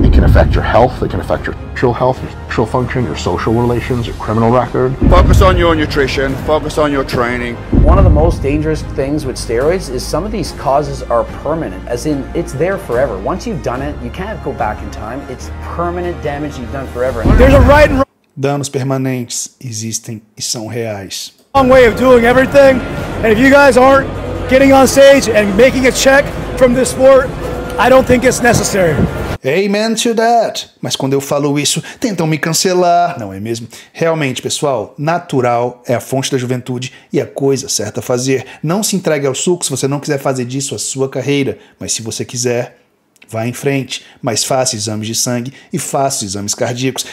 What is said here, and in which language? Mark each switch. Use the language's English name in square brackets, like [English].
[English] It can affect your health, it can affect your sexual health, your sexual function, your social relations, your criminal record. Focus on your nutrition, focus on your training. One of the most dangerous things with steroids is some of these causes are permanent, as in it's there forever. Once you've done it, you can't go back in time. It's permanent damage you've done forever. There's a right and [Portuguese] Danos permanentes existem e são reais. [English] wrong way of doing everything, and if you guys aren't getting on stage and making a check from this sport, I don't think it's necessary. Amen to that. [Portuguese] Mas quando eu falo isso, tentam me cancelar, não é mesmo? Realmente, pessoal, natural é a fonte da juventude e a coisa certa a fazer. Não se entregue ao suco se você não quiser fazer disso a sua carreira, mas se você quiser, vá em frente, mas faça exames de sangue e faça exames cardíacos.